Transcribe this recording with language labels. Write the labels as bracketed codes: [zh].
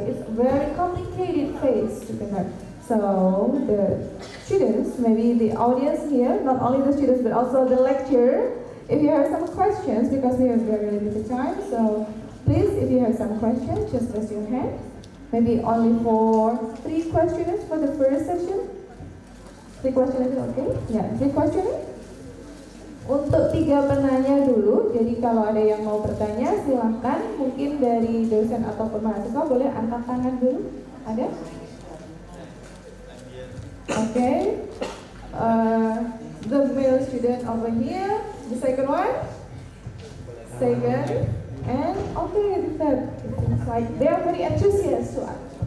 [en] It's a very complicated phase to conduct. So the students, maybe the audience here, not only the students but also the lecturer, if you have some questions, because we have very limited time, so please, if you have some questions, just raise your hand. Maybe only for 3 questions for the first session. 3 questions, okay? Yeah, 3 questions. [id] Untuk 3 penanya dulu, jadi kalau ada yang mau bertanya silahkan, mungkin dari dosen ataupun mahasiswa boleh angkat tangan dulu. Ada? Okay. [en] The male student over here, the second one, second, and okay, the third. It's like they are very enthusiastic to ask.